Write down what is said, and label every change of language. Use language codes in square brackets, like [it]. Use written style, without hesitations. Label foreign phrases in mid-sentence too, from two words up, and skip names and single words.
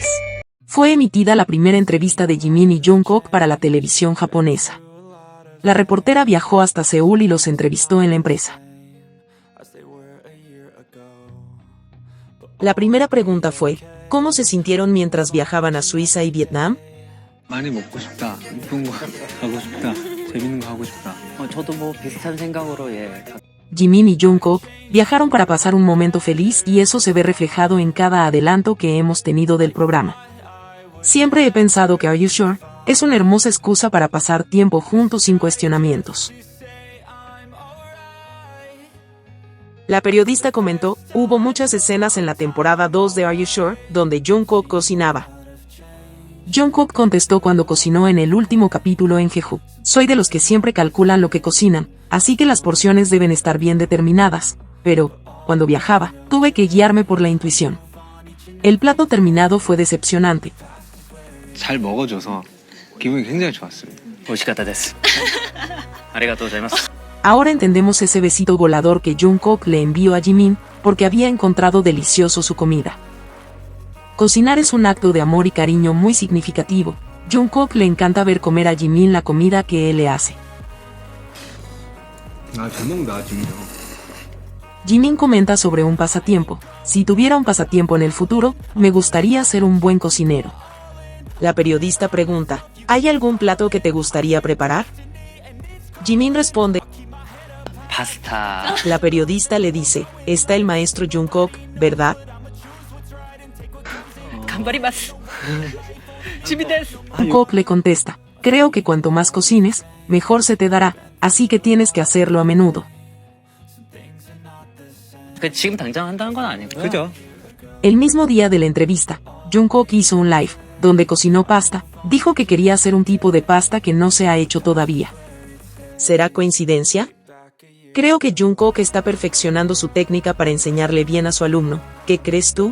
[es] Fue emitida la primera entrevista de Jimin y Jungkook para la televisión japonesa. La reportera viajó hasta Seúl y los entrevistó en la empresa. La primera pregunta fue, ¿cómo se sintieron mientras viajaban a Suiza y Vietnam? [ko] 많이 먹고 싶다. 이쁜 거 하고 싶다. 재밌는 거 하고 싶다. 저도 뭐 비슷한 생각으로 [es] Jimin y Jungkook viajaron para pasar un momento feliz y eso se ve reflejado en cada adelanto que hemos tenido del programa. Siempre he pensado que Are You Sure es una hermosa excusa para pasar tiempo juntos sin cuestionamientos. La periodista comentó, hubo muchas escenas en la temporada 2 de Are You Sure donde Jungkook cocinaba. Jungkook contestó cuando cocinó en el último capítulo en Jeju. Soy de los que siempre calculan lo que cocinan, así que las porciones deben estar bien determinadas, pero, cuando viajaba, tuve que guiarme por la intuición. El plato terminado fue decepcionante. [ko] 잘 먹어줘서 기분이 굉장히 좋았습니다. [ja] 美味しかったです。ありがとうございます。 [es] Ahora entendemos ese besito volador que Jungkook le envió a Jimin, porque había encontrado delicioso su comida. Cocinar es un acto de amor y cariño muy significativo. Jungkook le encanta ver comer a Jimin la comida que él le hace. [ko] 아, 잘 먹는다, 지민이. [es] Jimin comenta sobre un pasatiempo. Si tuviera un pasatiempo en el futuro, me gustaría ser un buen cocinero. La periodista pregunta, ¿hay algún plato que te gustaría preparar? Jimin responde, [ko] 파스타. [es] la periodista le dice, está el maestro Jungkook, ¿verdad? [ja] 頑張ります。지민です。 [es] Jungkook le contesta, creo que cuanto más cocines, mejor se te dará, así que tienes que hacerlo a menudo. [ko] 그 지금 당장 한다는 건 아니고요. 그죠? [es] El mismo día de la entrevista, Jungkook hizo un live, donde cocinó pasta, dijo que quería hacer un tipo de pasta que no se ha hecho todavía. ¿Será coincidencia? Creo que Jungkook está perfeccionando su técnica para enseñarle bien a su alumno. ¿Qué crees tú?